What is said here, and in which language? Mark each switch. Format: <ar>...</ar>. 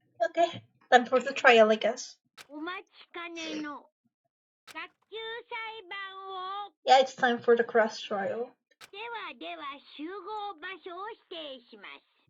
<en>Okay, time for the trial, I guess.</en> <ja>お待ちかねの学級裁判を</ja> <en>Yeah, it's time for the cross trial.</en> <ja>では集合場所を指定します。</ja>